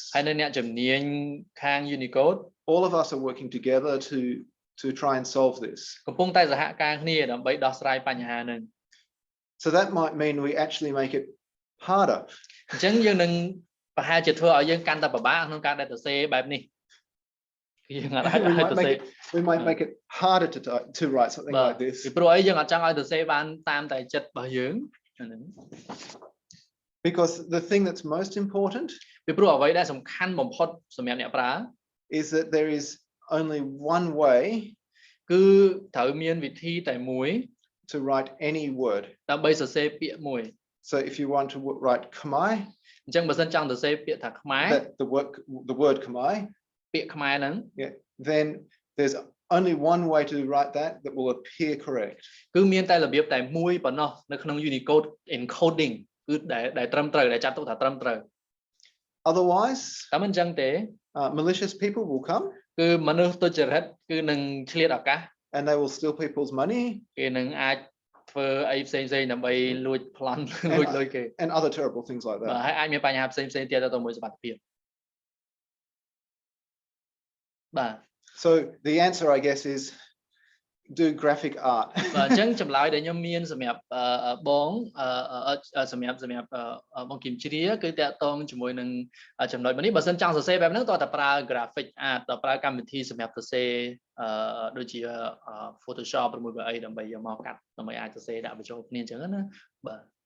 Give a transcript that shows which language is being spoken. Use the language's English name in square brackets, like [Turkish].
[Khmer] ហើយនឹងអ្នកជំនាញខាង Unicode [English] all of us are working together to try and solve this [Khmer] កំពុងតែសហការគ្នាដើម្បីដោះស្រាយបញ្ហាហ្នឹង [English] So that might mean we actually make it harder [Khmer] អញ្ចឹងយើងនឹងប្រហែលជាធ្វើឲ្យយើងកាន់តែពិបាកក្នុងការដែលទៅសេបែបនេះយើងអាចទៅសេ [English] we might make it harder to write something like this [Khmer] ពីព្រោះអីយើងអត់ចង់ឲ្យទៅសេបានតាមតែចិត្តរបស់យើង [English] because the thing that's most important [Khmer] ពីព្រោះអ្វីដែលសំខាន់បំផុតសម្រាប់អ្នកប្រើ [English] is that there is only one way [Khmer] គឺត្រូវមានវិធីតែមួយ [English] to write any word [Khmer] ដើម្បីសរសេរពាក្យមួយ [English] so if you want to write Khmer [Khmer] អញ្ចឹងបើសិនចង់សរសេរពាក្យថាខ្មែរ [English] the word Khmer [Khmer] ពាក្យខ្មែរហ្នឹង [English] then there's only one way to write that will appear correct [Khmer] គឺមានតែរបៀបតែមួយប៉ុណ្ណោះនៅក្នុង Unicode encoding គឺដែលត្រឹមត្រូវដែលចាត់ទុកថាត្រឹមត្រូវ [English] otherwise [Khmer] តែមិនអញ្ចឹងទេ [English] malicious people will come [Khmer] គឺមនុស្សទុច្ចរិតគឺនឹងឆ្លៀតឱកាស [English] and they will steal people's money [Khmer] គេនឹងអាចធ្វើអីផ្សេងៗដើម្បីលួចប្លន់លួចលុយគេ [English] and other terrible things like [Khmer] បាទ [English] that. [Khmer] ហើយអាចមានបញ្ហាផ្សេងៗទៀតទៅមួយសមត្ថភាពបាទ [English] So the answer, I guess, is do graphic art. [Khmer] បាទអញ្ចឹងចម្លើយដែលខ្ញុំមានសម្រាប់បងសម្រាប់បងគឹមជ្រាគឺតាក់ទងជាមួយនឹងចំណុចនេះបើសិនចង់សរសេរបែបហ្នឹងតើប្រើ graphic art តើប្រើកម្មវិធីសម្រាប់សរសេរដូចជា Photoshop ឬមួយក៏អីដើម្បីយកមកកាត់ដើម្បីអាចសរសេរដាក់បញ្ចូលគ្នាអញ្ចឹងណាបាទ